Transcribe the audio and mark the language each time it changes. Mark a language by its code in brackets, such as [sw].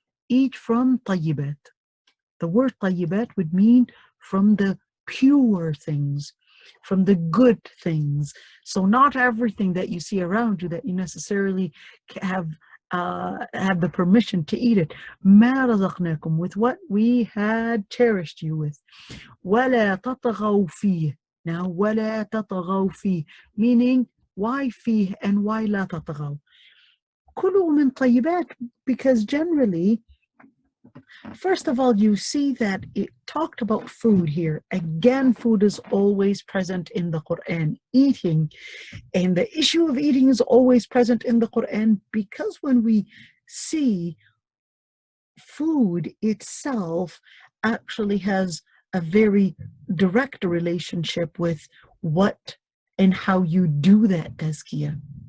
[en] Eat from طَيِّبَات. The word طَيِّبَات would mean from the pure things, from the good things. So not everything that you see around you that you necessarily have the permission to eat it. [ar] مَا رَزَقْنَاكُمْ, [en] with what we had cherished you with. [ar] وَلَا تَطْغَوْا فِيهِ. Now, وَلَا تَطْغَوْا فِيهِ, [en] meaning why [ar] فيه [en] and why [ar] لا تطغوا. كُلُوا مِن طَيِّبَات, [en] because generally First of all, you see that it talked about food here. Again, food is always present in the Quran. Eating, and the issue of eating is always present in the Quran because when we see food itself actually has a very direct relationship with what and how you do that tazkiyah.